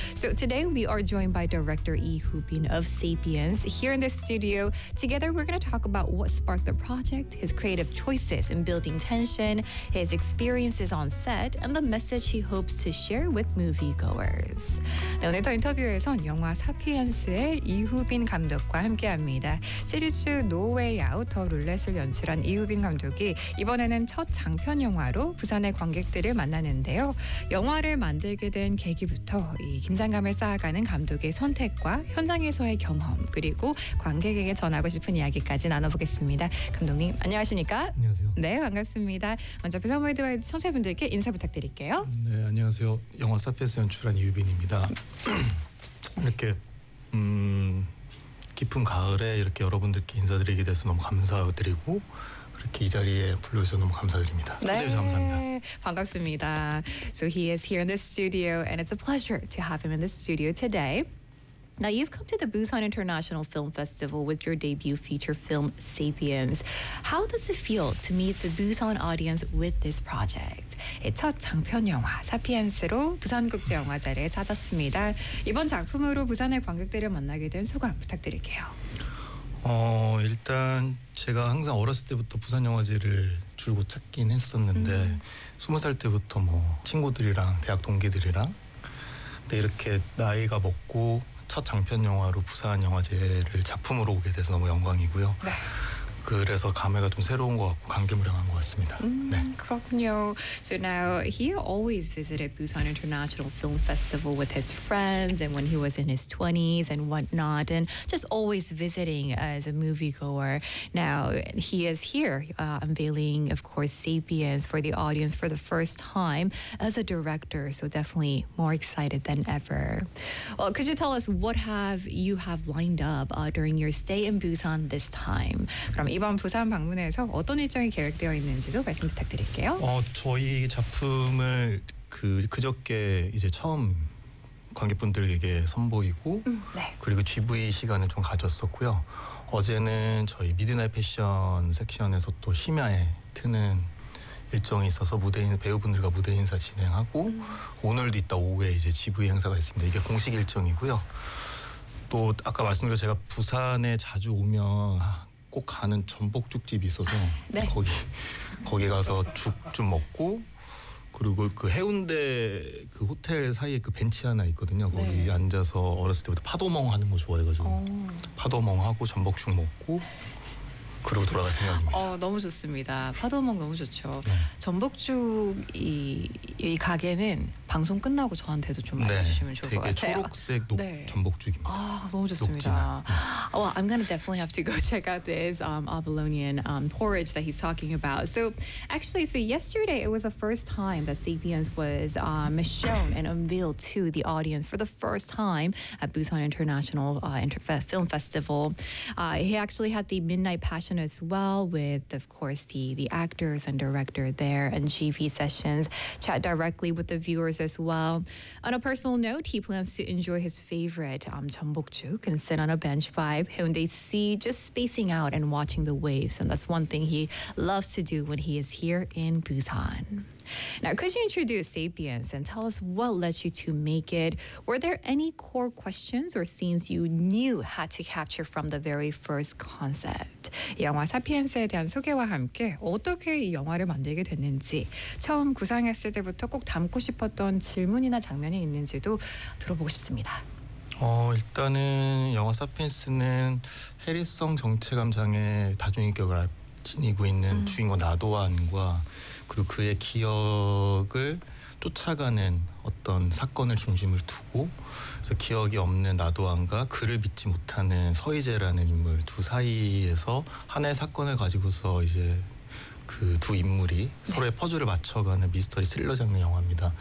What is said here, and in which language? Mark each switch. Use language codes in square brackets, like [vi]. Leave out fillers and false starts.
[en] So today we are joined by director Yi Hoo-bin of Sapiens here in the studio. Together we're going to talk about what sparked the project, his creative choices in building tension, his experiences on set, and the message he hopes to share with moviegoers. [ko] 네, 오늘 또 인터뷰에선 영화 사피엔스의 이후빈 감독과 함께합니다. 시리즈 노웨이 아웃 더 룰렛을 연출한 이후빈 감독이 이번에는 첫 장편 영화로 부산의 관객들을 만나는데요. 영화를 만들게 된 계기부터 이 긴장감을 쌓아가는 감독의 선택과 현장에서의 경험 그리고 관객에게 전하고 싶은 이야기까지 나눠보겠습니다. 감독님 안녕하십니까? 안녕하세요. 네, 반갑습니다. 먼저 부산 월드와이드 청취자분들께 인사 부탁드릴게요. 네, 안녕하세요. 영화 사피엔스 연출한 이유빈입니다. 이렇게 깊은 가을에 이렇게 여러분들께 인사드리게 돼서 너무 감사드리고 이렇게 이 자리에 불러주셔서 너무 감사드립니다. 초대해 주셔서 감사합니다. 반갑습니다. [en] So he is here in the studio and it's a pleasure to have him in the studio today. Now you've come to the Busan International Film Festival with your debut feature film Sapiens. How does it feel to meet the Busan audience with this project? [ko] 첫 장편 영화 사피엔스로 부산국제영화제에 찾았습니다. 이번 작품으로 부산의 관객들을 만나게 된 소감 부탁드릴게요. 일단 제가 항상 어렸을 때부터 부산 영화제를 줄곧 찾긴 했었는데 20살 때부터 뭐 친구들이랑 대학 동기들이랑 근데 이렇게 나이가 먹고 첫 장편 영화로 부산 영화제를 작품으로 오게 돼서 너무 영광이고요. 네. 그래서 감회가 좀 새로운 것 같고 감개무량한 것 같습니다. 네. 그렇군요. [en] So now he always visited Busan International Film Festival with his friends and when he was in his 20s and whatnot and just always visiting as a moviegoer. Now he is here unveiling, of course, Sapiens for the audience for the first time as a director. So definitely more excited than ever. Well, could you tell us what have you have lined up during your stay in Busan this time? [ko] 이번 부산 방문에서 어떤 일정이 계획되어 있는지도 말씀 부탁드릴게요. 저희 작품을 그저께 이제 처음 관객분들에게 선보이고 네. 그리고 GV 시간을 좀 가졌었고요. 어제는 저희 미드나잇 패션 섹션에서 또 심야에 트는 일정이 있어서 배우분들과 무대 인사 진행하고 오늘도 이따 오후에 이제 GV 행사가 있습니다. 이게 공식 일정이고요. 또 아까 말씀드린 제가 부산에 자주 오면 꼭 가는 전복죽집이 있어서 네. 거기 가서 죽 좀 먹고 그리고 그 해운대 그 호텔 사이에 그 벤치 하나 있거든요. 거기 네. 앉아서 어렸을 때부터 파도멍 하는 거 좋아해가지고 파도멍 하고 전복죽 먹고 그러고 돌아갈 생각입니다. 너무 좋습니다. 파도멍 너무 좋죠. 네. 전복죽 이 가게는 방송 끝나고 저한테도 좀 알려주시면 좋을 것 같아요. 되게 초록색 네. 전복죽입니다. 너무 좋습니다. [en] Well, I'm going to definitely have to go check out this abalonian porridge that he's talking about. So yesterday it was the first time that Sapiens was shown and unveiled to the audience for the first time at Busan International Film Festival. He actually had the Midnight Passion as well with, of course, the actors and director there and GV sessions, chat directly with the viewers as well. On a personal note, he plans to enjoy his favorite 전복죽 and sit on a bench by Hyundai Sea, just spacing out and watching the waves. And that's one thing he loves to do when he is here in Busan. Now, could you introduce Sapiens and tell us what led you to make it? Were there any core questions or scenes you knew had to capture from the very first concept? [ko] 이 영화 사피엔스에 대한 소개와 함께 어떻게 이 영화를 만들게 됐는지 처음 구상했을 때부터 꼭 담고 싶었던 질문이나 장면이 있는지도 들어보고 싶습니다. 일단은 영화 사피엔스는 해리성 정체감 장애 다중인격을 지니고 있는 주인공 나도안과 그리고 그의 기억을 쫓아가는 어떤 사건을 중심으로 두고 그래서 기억이 없는 나도안과 그를 믿지 못하는 서희재라는 인물 두 사이에서 하나의 사건을 가지고서 이제 그 두 인물이 서로의 퍼즐을 맞춰가는 미스터리 스릴러 장르 영화입니다.